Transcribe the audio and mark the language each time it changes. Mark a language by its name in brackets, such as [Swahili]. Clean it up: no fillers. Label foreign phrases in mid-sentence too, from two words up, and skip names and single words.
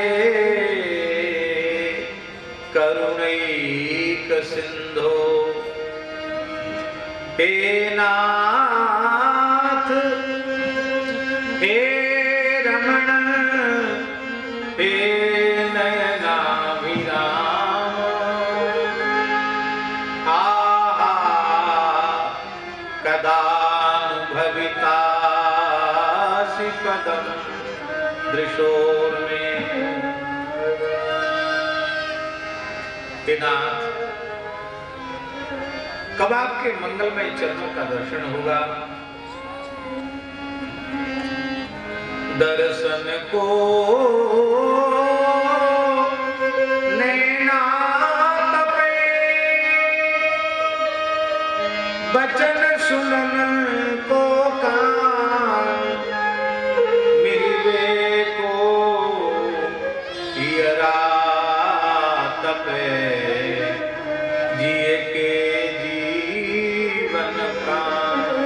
[Sanskrit] करुणैक सिंधो, हे नाथ हे रमण हे नयनाभिराम, आहा कदानुभवितासि पदं दृशोर्मे। [Hindi] हे नाथ, कब आपके मंगलमय चरणों का दर्शन होगा? [Braj] दर्शन को नैना तपे, बचन सुनन को कान, मिलवे को हियरा तपे, जिए के जीवन प्राण।